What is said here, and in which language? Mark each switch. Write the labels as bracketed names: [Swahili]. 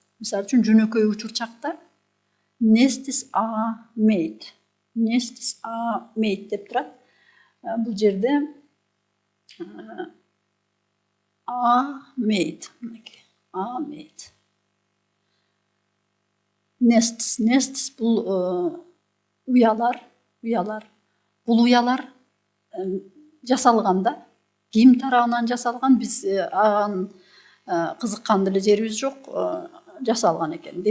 [Kyrgyz] Мисалы үчүн жөнөкөй учур чакта [English] nests are made. Nests are made [Kyrgyz] деп турат. Бул жерде [English] are made. Are made. [Kyrgyz] Nests бул уялар. Бул уялар жасалганда, ким тарабынан жасалган, биз аган кызыккан деле жерибиз жок, жасалган экен.